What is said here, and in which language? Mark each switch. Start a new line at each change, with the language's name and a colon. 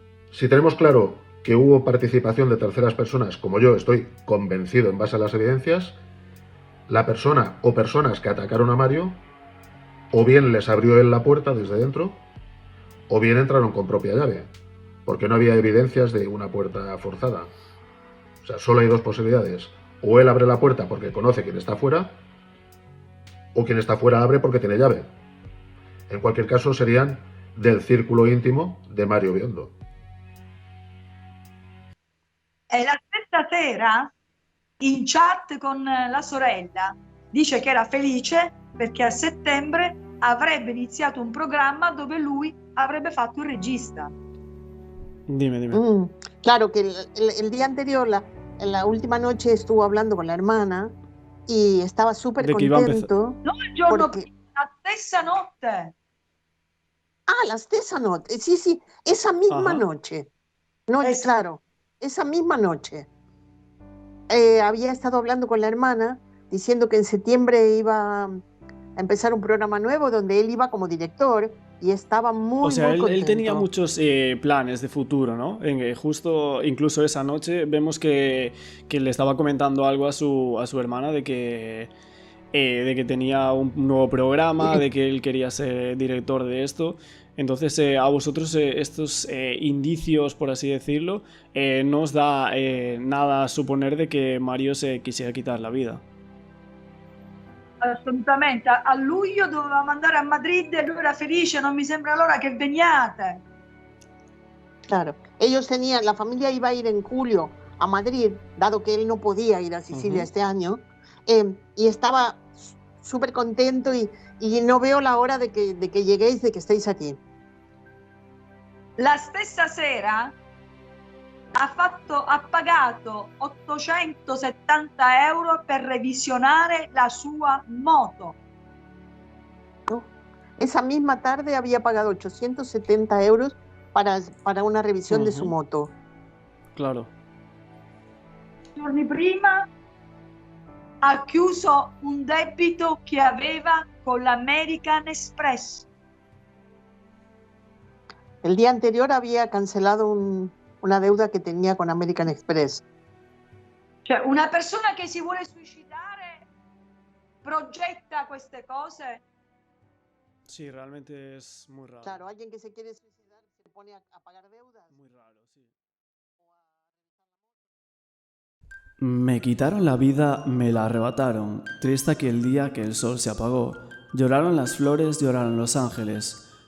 Spanish: Si tenemos claro que hubo participación de terceras personas, como yo estoy convencido en base a las evidencias, la persona o personas que atacaron a Mario, o bien les abrió él la puerta desde dentro, o bien entraron con propia llave, porque no había evidencias de una puerta forzada. O sea, solo hay 2 posibilidades. O él abre la puerta porque conoce quién está fuera, o quien está fuera abre porque tiene llave. En cualquier caso, serían del círculo íntimo de Mario Biondo.
Italian: E la stessa sera, in chat con la sorella, dice che era felice perché a settembre avrebbe iniziato un programma dove lui avrebbe fatto il regista.
Spanish: Dime. Claro que el día anterior, la última noche, estuvo hablando con la hermana y estaba súper contento.
Italian: No, il giorno prima, la stessa notte.
Spanish: Ah,
Italian: la stessa
Spanish: noche. Sí, esa misma noche. No, Eso. claro, esa misma noche. había estado hablando con la hermana, diciendo que en septiembre iba a empezar un programa nuevo donde él iba como director y estaba muy, O sea, muy él contento. tenía muchos planes de futuro, ¿no? Justo, incluso esa noche, vemos que le estaba comentando algo a su hermana de que tenía un nuevo programa, de que él quería ser director de esto. Entonces, a vosotros estos indicios, por así decirlo, no os da nada a suponer de que Mario se quisiera quitar la vida.
Italian: Assolutamente. A luglio dovevamo andare a Madrid e lui era felice, non mi sembra l'ora che veniate.
Spanish: Claro, ellos tenían, la familia iba a ir en julio a Madrid, dado que él no podía ir a Sicilia este año, y estaba súper contento y no veo la hora de que lleguéis, de que estéis aquí.
Italian: La stessa sera ha pagato 870 euro per revisionare la sua moto.
Spanish: ¿No? Esa misma tarde había pagado 870 euros para una revisión de su moto. Claro.
Italian: Giorni prima ha chiuso un debito che aveva con l'American Express.
Spanish: El día anterior había cancelado una deuda que tenía con American Express.
Italian: Cioè, una persona che si vuole suicidare progetta queste cose.
Spanish: Sí, realmente es muy raro. Claro, alguien que se quiere suicidar se pone a pagar deudas. Muy raro, sí. Me quitaron la vida, me la arrebataron. Triste aquel día que el sol se apagó. Lloraron las flores, lloraron los ángeles.